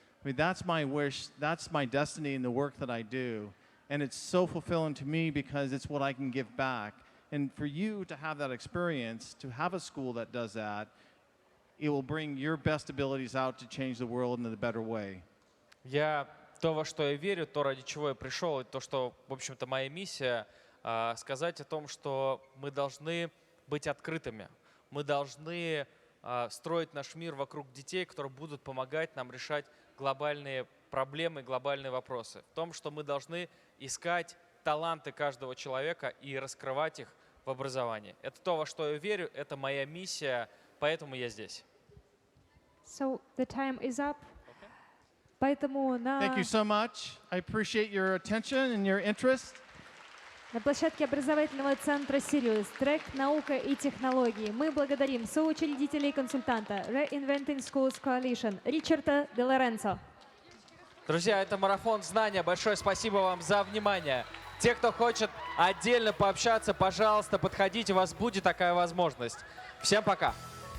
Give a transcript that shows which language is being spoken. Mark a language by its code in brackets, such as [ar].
[en] I mean, that's my wish, that's my destiny in the work that I do. And it's so fulfilling to me because it's what I can give back. And for you to have that experience, to have a school that does that, it will bring your best abilities out to change the world in a better way. [ru] То, во что я верю, то, ради чего я пришел, и то, что, в общем-то, моя миссия, сказать о том, что мы должны быть открытыми. Мы должны строить наш мир вокруг детей, которые будут помогать нам решать глобальные проблемы, глобальные вопросы. В том, что мы должны искать таланты каждого человека и раскрывать их в образовании. Это то, во что я верю, это моя миссия, поэтому я здесь. [en] So the time is up. [ru] Поэтому [en] Thank you so much. I appreciate your attention and your interest. [ru] На площадке образовательного центра «Сириус» трек «Наука и технологии» мы благодарим соучредителя и консультанта Reinventing Schools Coalition Ричарда ДеЛоренцо. Друзья, это Марафон Знания. Большое спасибо вам за внимание. Те, кто хочет отдельно пообщаться, пожалуйста, подходите, у вас будет такая возможность. Всем пока!